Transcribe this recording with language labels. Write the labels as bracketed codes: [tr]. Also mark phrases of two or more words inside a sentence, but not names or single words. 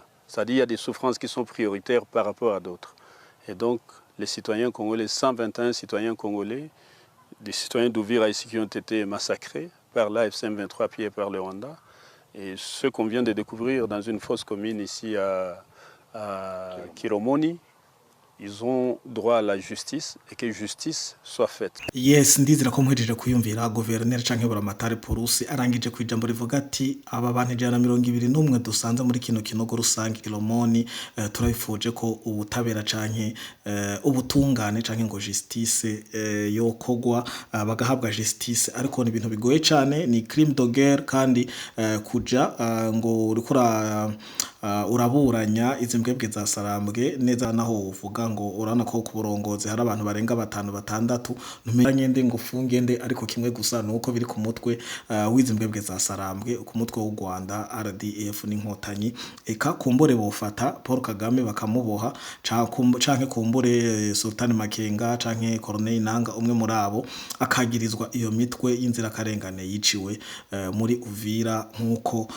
[fr] C'est-à-dire qu'il y a des souffrances qui sont prioritaires par rapport à d'autres. Et donc, les citoyens congolais, 121 citoyens congolais, des citoyens d'Uvira ici qui ont été massacrés par l'AFC-M23 appuyé par le Rwanda, et ceux qu'on vient de découvrir dans une fosse commune ici à Kiromoni, ils ont droit à la justice et que justice soit faite. [rn] Yes, ndizira ko mwejeje kuyumvira gouverneur canke buramatari Purusi arangije kwijambo rivuga ati aba bantu 121 dusanze muri kino kinogo rusange Kilomoni turabifuje ko ubutabera canke ubutungane canke ngo justice yokogwa bagahabwa justice ariko ni ibintu bigoye cane ni [fr] crime de guerre [rn] kandi kuja ngo urikora uraburanya izi mbwebwe za Sarambwe neza naho uvuga ngo urana ko ku burongozi hari abantu barenga 5-6 ntumenye nde ngo funge nde ariko kimwe gusa nuko biri ku mutwe w'izi mbwebwe za Sarambwe ku mutwe w'u Rwanda RDF n'inkotanyi eka kumbore bofata Paul Kagame bakamuboha canke kumbure Sultan Makenga canke Corneille Nanga umwe muri abo akagirizwa iyo mitwe y'inzira karengane yiciwe muri Uvira nkuko